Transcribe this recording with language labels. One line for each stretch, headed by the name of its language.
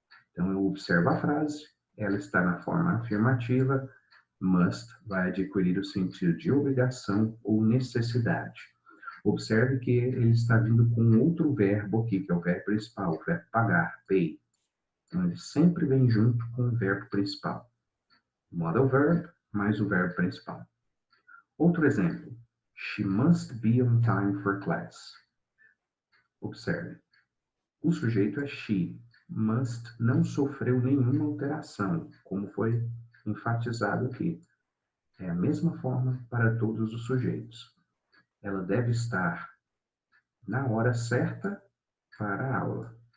Portuguese: Então, eu observo a frase, ela está na forma afirmativa, must vai adquirir o sentido de obrigação ou necessidade. Observe que ele está vindo com outro verbo aqui, que é o verbo principal, o verbo pagar, pay. Então, ele sempre vem junto com o verbo principal. Modal verb mais o verbo principal. Outro exemplo.
English: She must be on time for class.
Portuguese: Observe. O sujeito é she. Must não sofreu nenhuma alteração, como foi enfatizado aqui. É a mesma forma para todos os sujeitos. Ela deve estar na hora certa para a aula.